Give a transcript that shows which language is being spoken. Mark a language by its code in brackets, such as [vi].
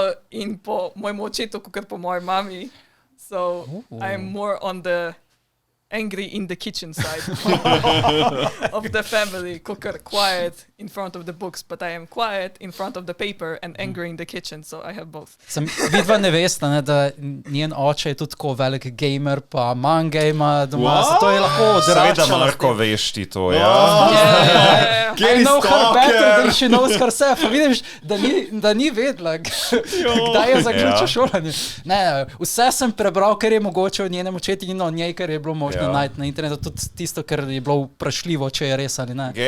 [sl] In po mojemu očetu, kot po moji mami. [en] So, I'm more on the angry in the kitchen side of the family, cooker quiet in front of the books, but I am quiet in front of the paper and angry in the kitchen, so I have both. [sl] Vidva ne veste, ne, da njen oče je tudi tako velik gamer, pa manga ima doma, zato je lahko odraščala. Seveda, Marko, veš ti to, ja? [en] I know her better than she knows herself. [sl] Vidiš, da ni vedela, kdaj je zaključil šolanje. Ne, vse sem prebral, kar je mogoče od njenem očetu in od njej, kar je bilo možno najti na internetu, tudi tisto, kar je bilo vprašljivo, če je res ali ne.